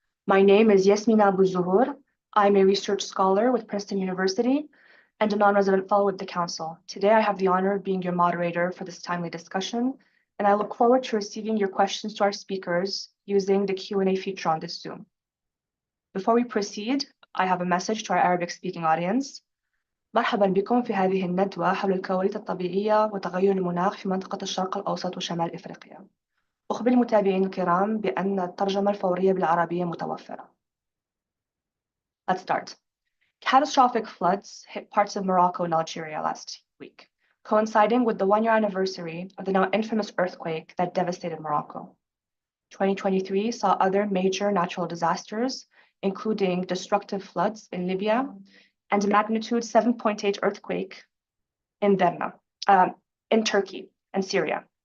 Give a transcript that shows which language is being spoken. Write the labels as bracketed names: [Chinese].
[English] My name is Yasmina Abu Zuhur. I'm a research scholar with Princeton University and a non-resident fellow with the Council. Today, I have the honor of being your moderator for this timely discussion, and I look forward to receiving your questions to our speakers using the Q&A feature on this Zoom. Before we proceed, I have a message to our Arabic-speaking audience. [Arabic] مرحبا بكم في هذه الندوة حول الكوارث الطبيعية وتغير المناخ في منطقة الشرق الأوسط وشمال إفريقيا. أخبر المتابعين الكرام بأن الترجمة الفورية بالعربية متوفرة. [English] Let's start. Catastrophic floods hit parts of Morocco and Algeria last week, coinciding with the one-year anniversary of the now infamous earthquake that devastated Morocco. 2023 saw other major natural disasters, including destructive floods in Libya, and a magnitude 7.8 earthquake in Derna, in Turkey and Syria.